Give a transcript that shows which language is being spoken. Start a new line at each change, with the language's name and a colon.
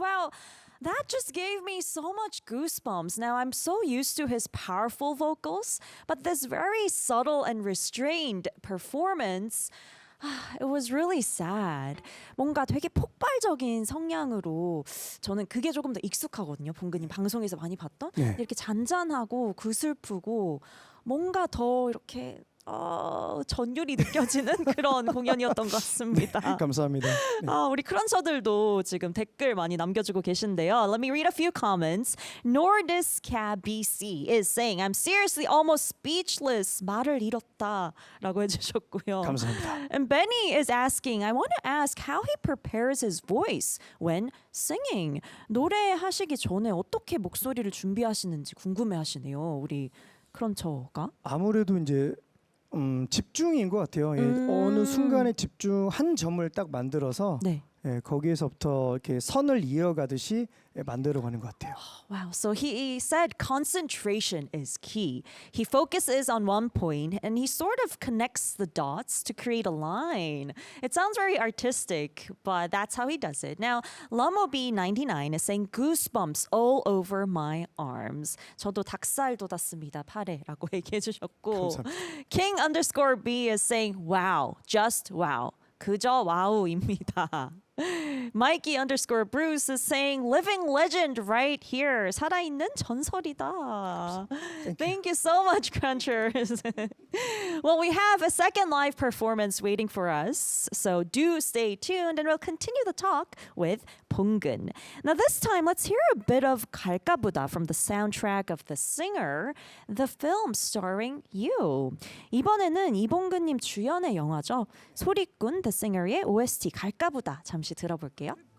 English: Wow, that just gave me so much goosebumps. Now, I'm so used to his powerful vocals, but this very subtle and restrained performance, it was really sad.
Korean: 뭔가 되게 폭발적인 성량으로 저는 그게 조금 더 익숙하거든요. 봉근님 방송에서 많이 봤던 네. 이렇게 잔잔하고 구슬프고 뭔가 더 이렇게 전율이 느껴지는 그런 공연이었던 것 같습니다. 감사합니다. 네. 우리 크런처들도 지금 댓글 많이 남겨주고 계신데요.
English: Let me read a few comments. Nordiska BC is saying, I'm seriously almost speechless.
Korean: 말을 잃었다 라고 해주셨고요. 감사합니다.
English: And Benny is asking, I want to ask how he prepares his voice when singing.
Korean: 노래하시기 전에 어떻게 목소리를 준비하시는지 궁금해하시네요. 우리 크런처가. 아무래도 이제 집중인 것 같아요. 예, 어느 순간에 집중 한 점을 딱 만들어서 네. 예, 거기에서부터 이렇게 선을 이어가듯이 예, 만들어가는 것 같아요.
English: Wow. So he said concentration is key. He focuses on one point and he sort of connects the dots to create a line. It sounds very artistic, but that's how he does it. Now, Lamobi99 is saying goosebumps all over my arms.
Korean: 저도 닭살 돋았습니다. 팔에라고 얘기해 주셨고. 감사합니다.
English: King_B is saying wow, just wow.
Korean: 그저 와우입니다.
English: Mikey_Bruce is saying living legend right here.
Korean: 살아있는 전설이다.
English: Thank you so much, Crunchers. Well, we have a second live performance waiting for us, so do stay tuned and we'll continue the talk with Ponggun. Now this time, let's hear a bit of 갈까보다 from the soundtrack of The Singer, the film starring you.
Korean: 이번에는 이봉근님 주연의 영화죠. 소리꾼 The Singer의 OST 갈까보다 잠시 들어볼게요.